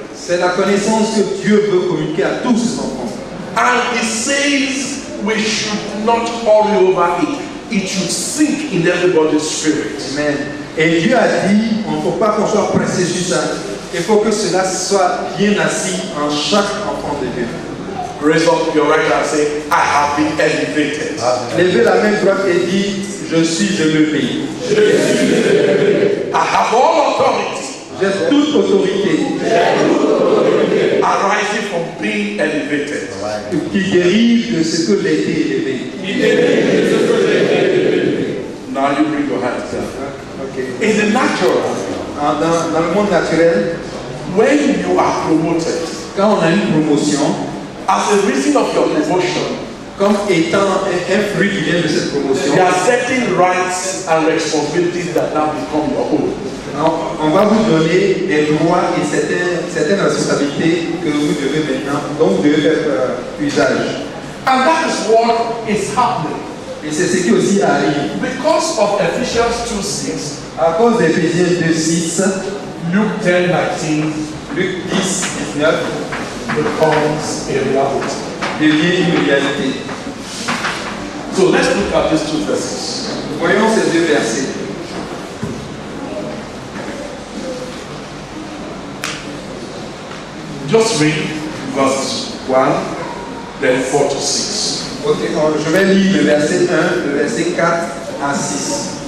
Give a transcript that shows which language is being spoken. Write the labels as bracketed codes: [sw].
[fr] C'est la connaissance que Dieu veut communiquer à tous ses enfants. [en] And He says we should not hurry over it. It should sink in everybody's spirit. Amen. [fr] Et Dieu a dit, on ne faut pas qu'on soit pressé sur ça. Il faut que cela soit bien assis en chaque enfant de Dieu. [en] Raise up your right hand and say, I have been elevated. [fr] Levez la main droite et dites, je suis élevé. [en] I have all authority. [fr] J'ai toute autorité [en] Arising from being elevated. [fr] qui dérive de ce que j'ai été élevé. [en] Now you bring your hands down. Okay. In the natural, [fr] Dans le monde naturel, [en] when you are promoted, [fr] quand on a une promotion, [en] as a reason of your promotion, [fr] comme étant un fruit qui vient de cette promotion, [en] there are certain rights and responsibilities that now become your own. [fr] on va vous donner des droits et certaines responsabilités que vous devez maintenant, dont vous devez faire usage. [en] And that is what is happening. [fr] Et c'est ce qui aussi arrive. [en] Because of Ephesians 2:6, [fr] À cause d'Éphésiens 2:6, [en] Luke 10:19 [fr] Luc 10:19 [en] becomes a reality. [fr] devient une réalité. [en] So let's look at these two verses. [fr] Voyons ces deux versets. [en] Just read verses 1, then 4 to 6. [fr] Ok, je vais lire le verset 1, le verset 4 à 6.